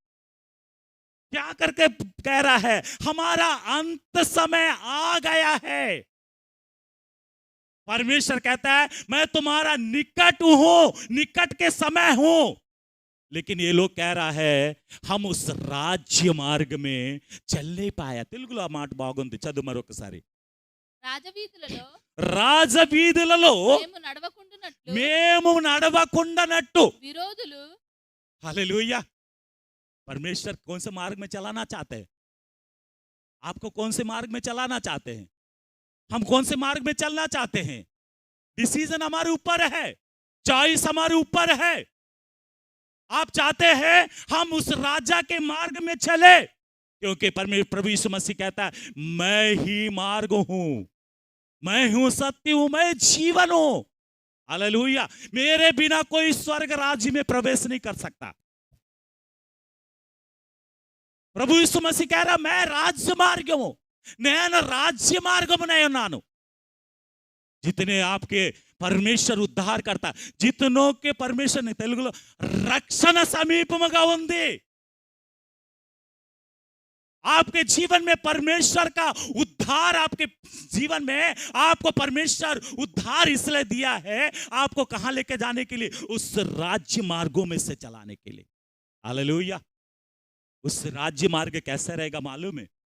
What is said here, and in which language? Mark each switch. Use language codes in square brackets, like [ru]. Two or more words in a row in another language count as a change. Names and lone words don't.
[hi] क्या करके कह रहा है? हमारा अंत समय आ गया है। परमेश्वर कहता है मैं तुम्हारा निकट हूं, निकट के समय हूं। लेकिन ये लोग कह रहा है हम उस राज्य मार्ग में चलने पाया। [te] తెలుగులో ఆ మాట బాగుంది, చదువు మరొకసారి। రాజవీధులలో మేము నడవకుండానట్టు విరోధులు। [hi] हालेलुया। परमेश्वर कौन से मार्ग में चलाना चाहते हैं? आपको कौन से मार्ग में चलाना चाहते हैं? हम कौन से मार्ग में चलना चाहते हैं? डिसीजन हमारे ऊपर है, चॉइस हमारे ऊपर है। आप चाहते हैं हम उस राजा के मार्ग में चले, क्योंकि प्रभु यीशु मसीह कहता है मैं ही मार्ग हूं, मैं हूं सत्य हूं, मैं जीवन हूं। हालेलुया। मेरे बिना कोई स्वर्ग राज्य में प्रवेश नहीं कर सकता। प्रभु यीशु मसीह कह रहा मैं राज्य मार्ग हूं, [te] నేను राज्य మార్గమునై ఉన్నాను। [hi] जितने आपके परमेश्वर उद्धार करता, जितनों के परमेश्वर ने [te] తెలుగులో రక్షణ సమీపముగా ఉంది। [hi] आपके जीवन में परमेश्वर का उद्धार, आपके जीवन में आपको परमेश्वर उद्धार इसलिए दिया है, आपको कहां लेके जाने के लिए? उस राज्य मार्गों में से चलाने के लिए। हालेलुया। उस राज्य मार्ग कैसे रहेगा मालूम है?